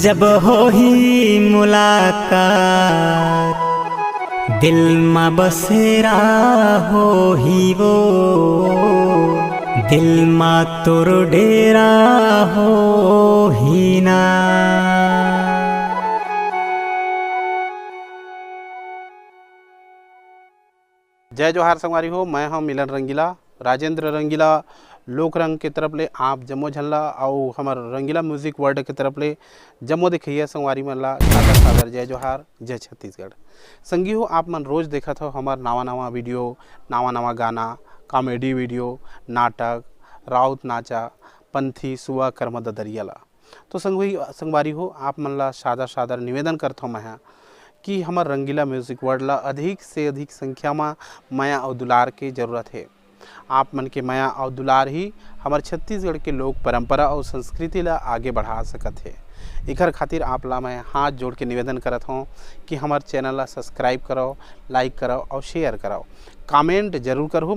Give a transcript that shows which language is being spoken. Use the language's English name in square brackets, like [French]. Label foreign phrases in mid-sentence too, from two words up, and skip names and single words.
[Chhattisgarhi] जब हो ही मुलाकात दिल में बसेरा हो ही वो, दिल में तोर डेरा हो ही ना। जय जोहार संगवारी हो, मैं हम मिलन रंगीला, राजेंद्र रंगीला लोक रंग के तरफ ले आप जम्मो झनला और हमार रंगीला म्यूजिक वर्ल्ड के तरफ ले जम्मो देखिए संगवारी मन ला सादर सादर जय जोहार, जय छत्तीसगढ़। संगी हो आप मन रोज देखत हो हमार नवा नवा वीडियो, नवा नवा गाना, [English] comedy video, [Chhattisgarhi] नाटक, राउत नाचा, पंथी सुआ कर्म दरिया ला। तो संगवारी हो आप मन ला सादर सादर निवेदन करता हूँ मैं कि हमार रंगीला म्यूजिक वर्ल्ड ला अधिक से अधिक संख्या में माया और दुलार की ज़रूरत है। आप मन के माया और दुलार ही हमारे छत्तीसगढ़ के लोक परंपरा और संस्कृति ला आगे बढ़ा सकत है। इकर खातिर आप ला मैं हाथ जोड़ के निवेदन करत हूँ कि हमारे चैनल ला सब्सक्राइब करो, लाइक करो और शेयर करो, कमेंट जरूर करो।